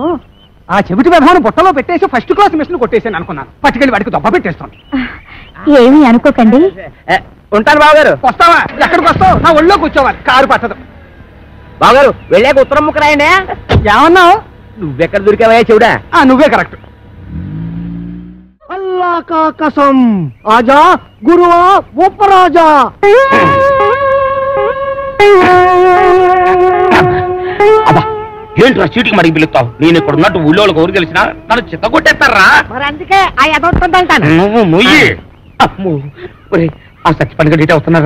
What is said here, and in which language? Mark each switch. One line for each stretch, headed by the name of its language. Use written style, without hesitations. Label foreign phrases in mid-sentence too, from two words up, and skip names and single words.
Telugu: ఆ చెవిటి విధానం బుట్టలో పెట్టేసి
English: first class
Telugu: మిషన్ కొట్టేసాను అనుకున్నాను. పట్టుకెళ్ళి వాడికి దొబ్బ పెట్టేస్తాను. ఏమీ అనుకోకండి. ఉంటాను బావగారు. వస్తావా? ఎక్కడికి వస్తావు? నా ఒళ్ళో కూర్చోవాలి, కారు పట్టదు. బావగారు వెళ్ళాక ఉత్తరం ముక్క రాయండి. ఏమన్నావు? నువ్వెక్కడ దొరికావా చెవుడా? నువ్వే కరెక్ట్.
Hindi: अल्लाह का कसम, आजा गुरुआ ऊपर आजा.
Telugu: అబ్బా ఏంట్రా చీటికి మడికి పిలుస్తావు? నేను ఇక్కడ ఉన్నట్టు ఊళ్ళో ఊరు తెలిసినా నన్ను చిత్త కొట్టేస్తారా? మరి అందుకే ఆ ఎదవుతుందంటాను. నువ్వు మొయ్యి. అమ్మో ఆ సచ్చిపని గడితే వస్తున్నారా?